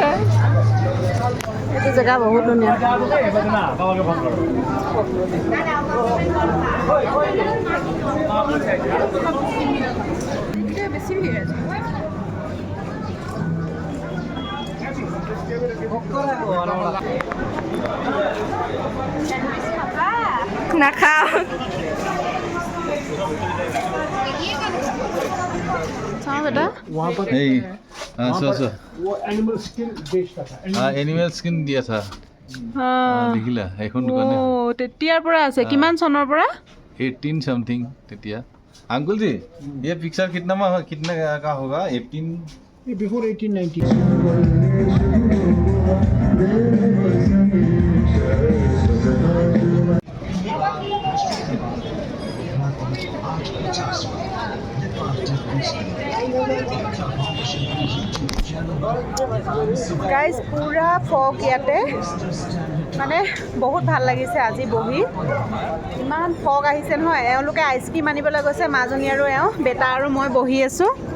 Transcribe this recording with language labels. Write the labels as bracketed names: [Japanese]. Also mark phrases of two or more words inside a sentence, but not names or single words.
[Assamese] এইটো জেগা বহুত ধুনীয়া। বেছি ভিৰ আছে। নাখাওঁ। [Hindi] चाहो बेटा वहाँ पर वो [English] animal skin [Hindi] बेचता था। [English] animal skin [Hindi] दिया था। [Assamese] দেখিলা এখন দোকানে তেতিয়াৰ পৰা আছে। কিমান চনৰ পৰা? [Hindi] 18 समथिंग तेतिया अंकुल जी ये पिक्चर कितना का होगा 18 [English] Before 1890. [Assamese] গাইজ পুৰা ফগ ইয়াতে মানে বহুত ভাল লাগিছে আজি বহি ইমান ফগ আহিছে নহয় এওঁলোকে আইচক্ৰীম আনিবলৈ গৈছে মাজনী আৰু এওঁ বেটা আৰু মই বহি আছোঁ